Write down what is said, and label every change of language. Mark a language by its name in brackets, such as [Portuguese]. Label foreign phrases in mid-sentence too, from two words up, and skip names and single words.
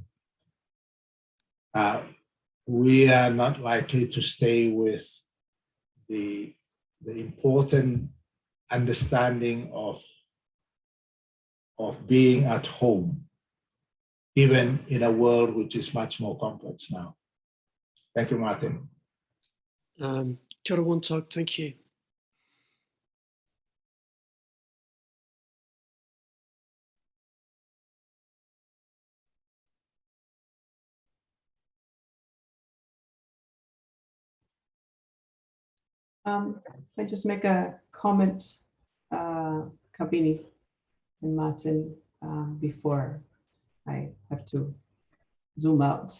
[English] We are not likely to stay with the important understanding of being at home, even in a world which is much more complex now. Thank you, Martin. [Māori] Kia ora, Wontok, [English] thank you. I just make a comment, Kabini and Martin, before I have to zoom out.